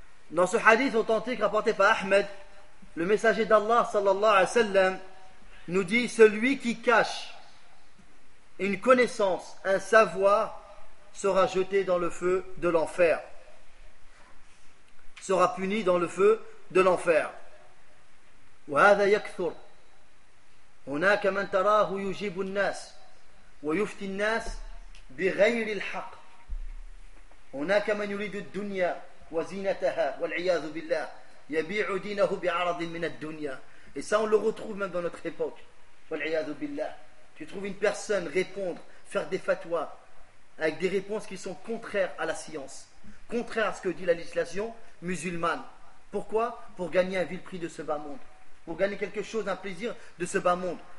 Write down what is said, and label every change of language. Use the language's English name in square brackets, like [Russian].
[French] Dans ce hadith authentique rapporté par Ahmed, le messager d'Allah sallallahu alayhi wa sallam nous dit: celui qui cache une connaissance, un savoir, sera jeté dans le feu de l'enfer, sera puni dans le feu de l'enfer. [Arabic] وهذا يكثر هناك من تراه يجيب الناس ويفتي الناس بغير الحق هناك من يريد الدنيا وزينتها والعياذ بالله يبيع دينه بعرض من الدنيا. [French] Et ça, on le retrouve même dans notre époque. [Arabic] والعياذ بالله. [French] Tu trouves une personne répondre, faire des fatwas avec des réponses qui sont contraires à la science, contraires à ce que dit la législation musulmane. Pourquoi? Pour gagner un vil prix de ce bas monde, pour gagner quelque chose, un plaisir de ce bas monde.